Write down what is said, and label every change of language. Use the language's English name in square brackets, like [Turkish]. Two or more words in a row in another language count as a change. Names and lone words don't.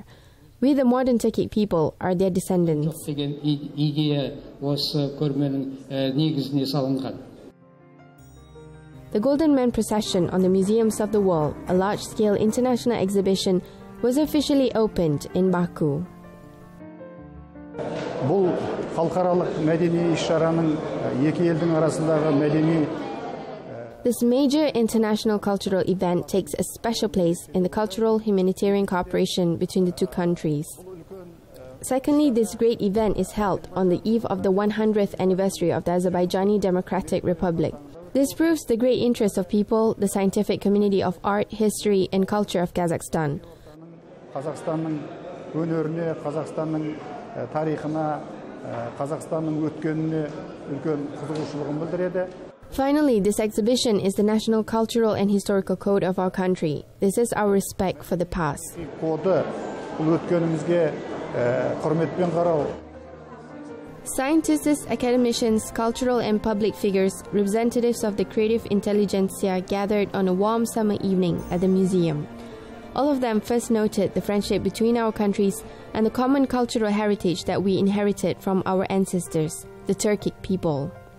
[English] We, the modern Turkic people, are their descendants. The Golden Man procession on the Museums of the World, a large-scale international exhibition, was officially opened in Baku. [Kazakh] Бұл халықаралық мәдени іс-шараның екі елдің арасындағы мәдени [English] This major international cultural event takes a special place in the cultural humanitarian cooperation between the two countries. Secondly, this great event is held on the eve of the 100th anniversary of the Azerbaijani Democratic Republic. This proves the great interest of people, the scientific community of art, history, and culture of Kazakhstan. [Kazakh] Қазақстанның өнеріне, Қазақстанның тарихына, Қазақстанның өткеніне үлкен қызығушылығын білдіреді. [English] Finally, this exhibition is the national cultural and historical code of our country. This is our respect for the past. [Kazakh] Коды бұл өткенімізге құрметпен қарау. [English] Scientists, academicians, cultural and public figures, representatives of the creative intelligentsia gathered on a warm summer evening at the museum. All of them first noted the friendship between our countries and the common cultural heritage that we inherited from our ancestors, the Turkic people.